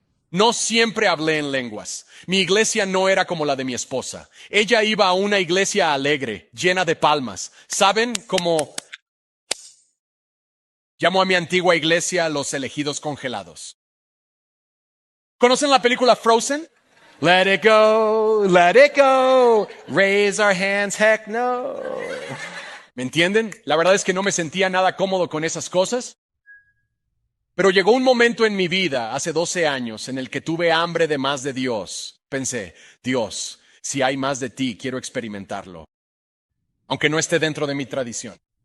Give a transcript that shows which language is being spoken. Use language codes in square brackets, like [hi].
[es] No siempre hablé en lenguas. Mi iglesia no era como la de mi esposa. Ella iba a una iglesia alegre, llena de palmas. ¿Saben cómo llamo a mi antigua iglesia los elegidos congelados? ¿Conocen la película Frozen? [en] Let it go, raise our hands, heck no. [es] ¿Me entienden? La verdad es que no me sentía nada cómodo con esas cosas. Pero llegó un momento en mi vida, hace 12 años, en el que tuve hambre de más de Dios. Pensé, Dios, si hay más de ti, quiero experimentarlo, aunque no esté dentro de mi tradición.